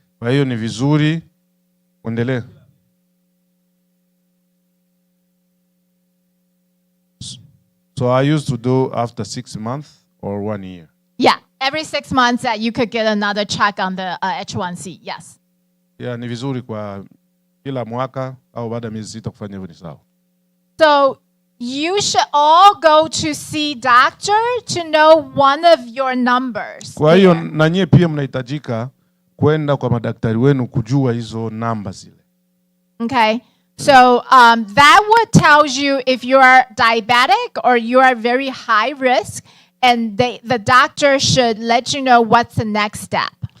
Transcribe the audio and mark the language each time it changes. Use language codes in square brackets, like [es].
[sw] Kwa hiyo ni vizuri kuendelea. [en] So I used to do after 6 months or 1 year. Yeah, every 6 months you could get another check on the H1C. Yes. [sw] Yeah, ni vizuri kwa kila mwaka au baada ya miezi 6 kufanya hivyo ni sawa. [en] So you should all go to see doctor to know one of your numbers. [sw] Kwa hiyo na nyie pia mnahitajika kwenda kwa madaktari wenu kujua hizo namba zile. [en] Okay. So that would tells you if you are diabetic or you are very high risk, and the doctor should let you know what's the next step.